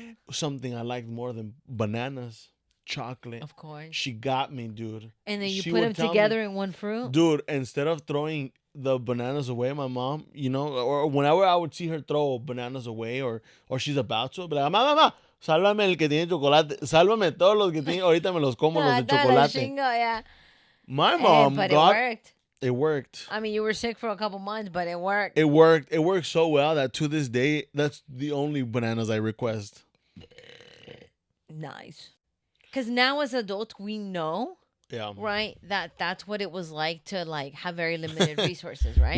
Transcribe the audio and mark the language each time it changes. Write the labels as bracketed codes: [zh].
[en] Something I liked more than bananas, chocolate. Of course. She got me, dude. And then you put them together in one fruit? Dude, instead of throwing the bananas away, my mom, or whenever I would see her throw bananas away or she's about to, I'd be like, [es] mamá, sálvame el que tiene chocolate. Sálvame todos los que tienen, ahorita me los como los de chocolate. [en] My mom but it worked. It worked. I mean, you were sick for a couple months, but it worked. It worked. It worked so well that to this day, that's the only bananas I request. Nice. Because now as adults, we know, yeah, right, that's what it was like to like have very limited resources, right?